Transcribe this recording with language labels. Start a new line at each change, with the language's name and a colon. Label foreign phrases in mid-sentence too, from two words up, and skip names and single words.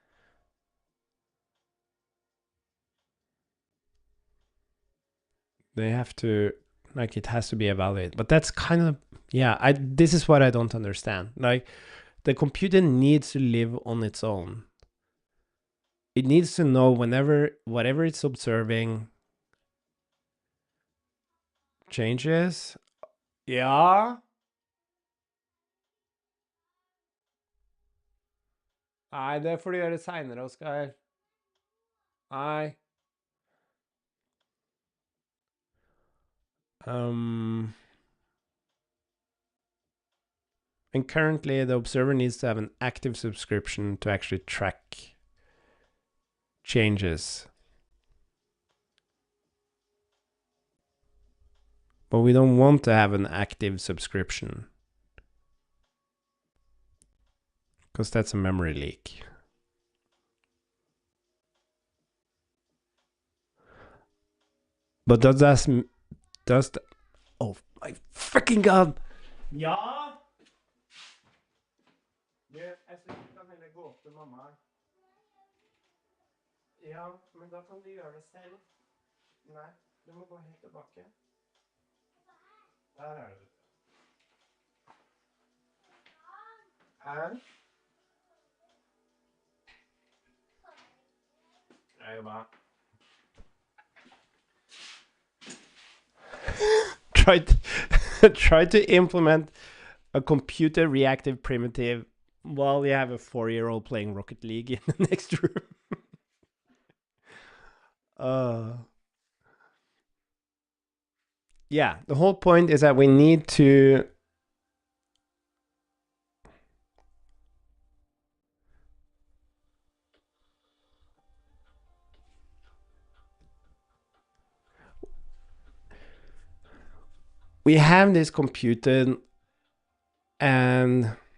English: they have to, like, it has to be evaluated. But that's kind of, yeah, this is what I don't understand. Like, the computer needs to live on its own. It needs to know whatever it's observing changes.
Norwegian: Ja. Nei, det får du gjøre senere, Oskar. Nei.
English: And currently the observer needs to have an active subscription to actually track changes. But we don't want to have an active subscription, because that's a memory leak. But does the, oh my freaking god!
Norwegian: Ja! Jeg kan heller gå opp til mamma. Ja, men da kan du gjøre det selv. Nei, du må gå helt tilbake. Der det. Her. Jeg jobber.
English: Try to implement a computer reactive primitive while you have a 4-year-old playing Rocket League in the next room. Yeah, the whole point is that we need to we have this computer and